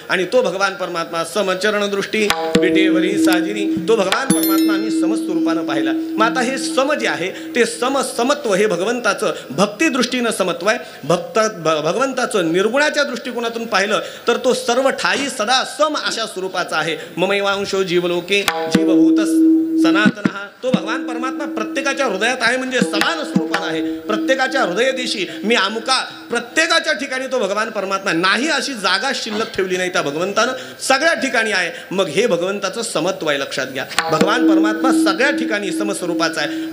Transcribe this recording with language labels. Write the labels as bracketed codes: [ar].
[mr] आणि तो भगवान परमात्मा समचरण दृष्टी विटेवरी साजिरी, तो भगवान परमात्मा आम्ही समस्वरूपानं पाहिला. मग आता हे सम जे आहे ते समत्व हे भगवंताचं भक्ती दृष्टीनं समत्व आहे. भगवंताचं निर्गुणाच्या दृष्टिकोनातून पाहिलं तर तो सर्व ठाई सदा सम अशा स्वरूपाचा आहे. [sa] ममैवांशो जीवलोके जीवभूत सनातन. [mr] तो भगवान परमात्मा प्रत्येकाच्या हृदयात आहे, म्हणजे समान स्वरूपानं आहे. प्रत्येकाच्या हृदयदेशी मी अमुका, प्रत्येकाच्या ठिकाणी तो भगवान परमात्मा नाही अशी जागा शिल्लक ठेवली नाही त्या भगवंतानं, सगळ्या ठिकाणी आहे. मग हे भगवंताचं समत्व आहे. लक्षात घ्या, भगवान परमात्मा सगळ्या ठिकाणी समस्वरूपाचा आहे.